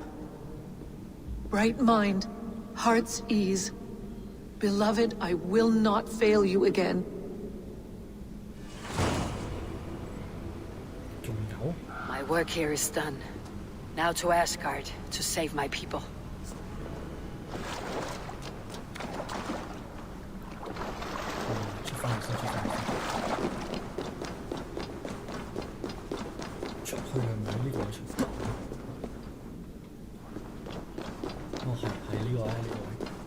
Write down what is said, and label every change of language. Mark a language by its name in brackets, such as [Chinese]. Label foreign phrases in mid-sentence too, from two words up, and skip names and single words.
[English] Right mind, heart's ease. Beloved, I will not fail you again. [Cantonese] 仲有 [English] My work here is done. Now to Asgard to save my people. [Cantonese] 出翻嚟先，出翻嚟先。出去係咪呢個位出？哦，係呢個位，呢個位。